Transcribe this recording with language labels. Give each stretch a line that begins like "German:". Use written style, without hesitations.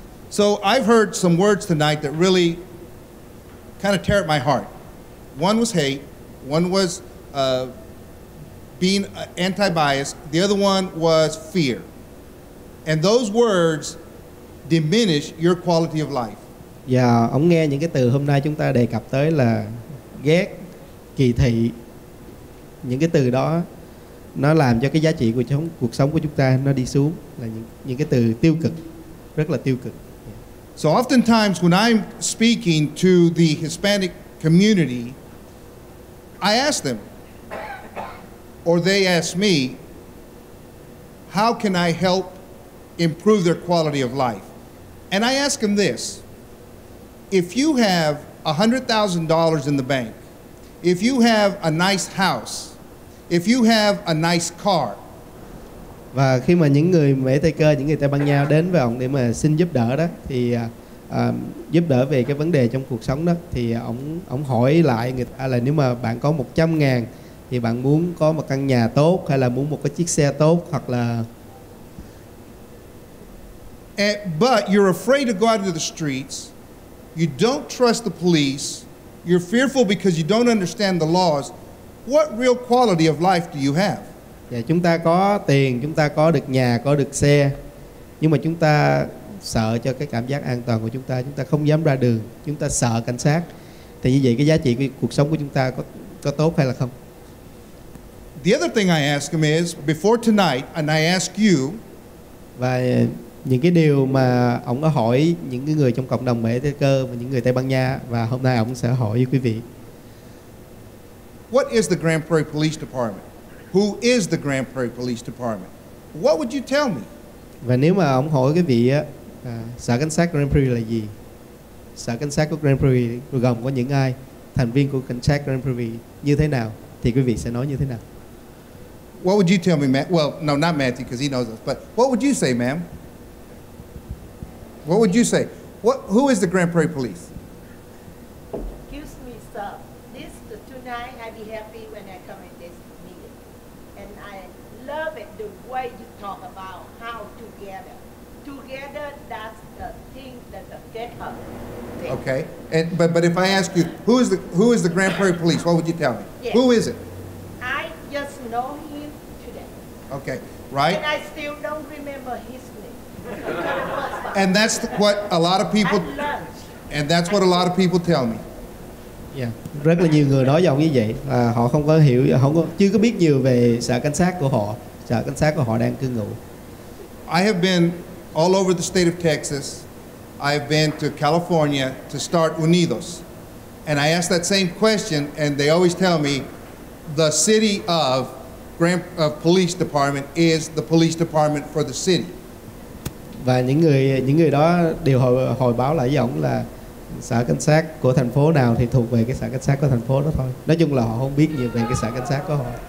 English: So I've heard some words tonight that really kind of tear at my heart. One was hate, one was being anti-biased, the other one was fear. And those words diminish your quality of life.
Vietnamese: Và ông nghe những cái từ hôm nay chúng ta đề cập tới là ghét, kỳ thị. Những cái từ đó nó làm cho cái giá trị của cuộc sống của chúng ta nó đi xuống, là những cái từ tiêu cực, rất là tiêu cực.
English: So oftentimes when I'm speaking to the Hispanic community, I ask them, or they ask me, how can I help improve their quality of life? And I ask them this: if you have $100,000 in the bank, if you have a nice house, if you have a nice car.
Vietnamese: Và khi mà những người Mễ Tây Cơ, những người Tây Ban Nha đến với ông để mà xin giúp đỡ đó, thì giúp đỡ về cái vấn đề trong cuộc sống đó, thì ông hỏi lại người ta là nếu mà bạn có 100.000 thì bạn muốn có một căn nhà tốt, hay là muốn một cái chiếc xe tốt, hoặc là
English: but you're afraid to go out into the streets. You don't trust the police. You're fearful because you don't understand the laws. What real quality of life do you have?
Vietnamese: Và chúng ta có tiền, chúng ta có được nhà, có được xe, nhưng mà chúng ta sợ cho cái cảm giác an toàn của chúng ta không dám ra đường, chúng ta sợ cảnh sát. Thì như vậy cái giá trị của cuộc sống của chúng ta có tốt hay là không?
English: The other thing I ask him is, before tonight, and I ask you,
Vietnamese: và những cái điều mà ông có hỏi những cái người trong cộng đồng Mễ Tây Cơ và những người Tây Ban Nha, và hôm nay ông sẽ hỏi với quý vị.
English: What is the Grand Prairie Police Department? Who is the Grand Prairie Police Department? What would you tell me?
Vietnamese: Và nếu mà ông hỏi quý vị á, sở cảnh sát Grand Prairie là gì? Sở cảnh sát của Grand Prairie gồm có những ai? Thành viên của cảnh sát Grand Prairie như thế nào? Thì quý vị sẽ nói như thế nào?
English: What would you tell me, Matt? Well, no, not Matthew, because he knows us. But what would you say, ma'am? What would you say? Who is the Grand Prairie Police? Excuse me, sir. Tonight I be happy when I come in this meeting, and I love it the way you talk about how together. Together, that's the thing that the Kết Hơp. Okay, but if I ask you who is the Grand Prairie Police, what would you tell me? Yes. Who is it? I just know him today. Okay, right. And I still don't remember his name. And that's what a lot of people. And that's what a lot of people tell me. Yeah.
Vietnamese: Rất là nhiều người nói với ông như vậy, họ không có hiểu, chưa có biết nhiều về sở cảnh sát của họ. Sở cảnh sát của họ đang cư ngụ.
English: I have been all over the state of Texas. I've been to California to start Unidos, and I ask that same question, and they always tell me the city of police department is the police department for the city.
Vietnamese: Và những người đó đều hồi báo lại với ông là sở cảnh sát của thành phố nào thì thuộc về cái sở cảnh sát của thành phố đó thôi. Nói chung là họ không biết nhiều về cái sở cảnh sát của họ.